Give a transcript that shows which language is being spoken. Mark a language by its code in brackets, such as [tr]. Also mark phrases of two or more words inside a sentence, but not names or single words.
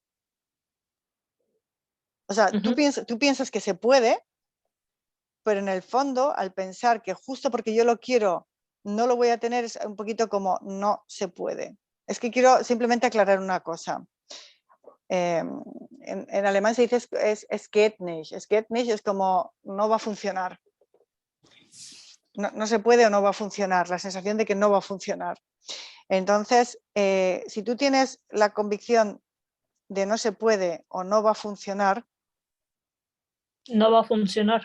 [es] O sea, tú piensas que se puede, pero en el fondo, al pensar que justo porque yo lo quiero, no lo voy a tener, es un poquito como no se puede. Es que quiero simplemente aclarar una cosa. En alemán se dice [de] es geht nicht. Es geht nicht [es] es como no va a funcionar. No se puede o no va a funcionar, la sensación de que no va a funcionar. Entonces, si tú tienes la convicción de no se puede o no va a funcionar, no va a funcionar.